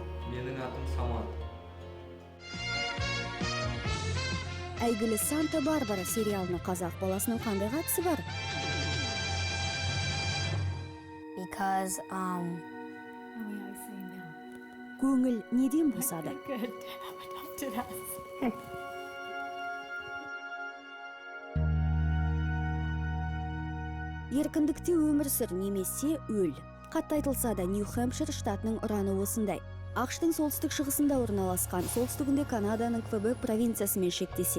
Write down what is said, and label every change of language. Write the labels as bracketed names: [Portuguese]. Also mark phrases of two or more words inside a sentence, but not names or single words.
[Kazakh] Менің атым Самат. Әйгілі Санта-Барбара сериалына қазақ баласының қандай қатысы бар? [English] Because, [Kazakh] Көңіл неден босады? [English] Good. Adopted us. [Kazakh] Еркіндікте өмір сүр немесе өл. Қатты айтылса да Нью-Хэмпшир штатының ұраны осындай. ақш-тың солтүстік шығысында орналасқан, солтүстігінде Канаданың Квебек провинциясымен шектеседі.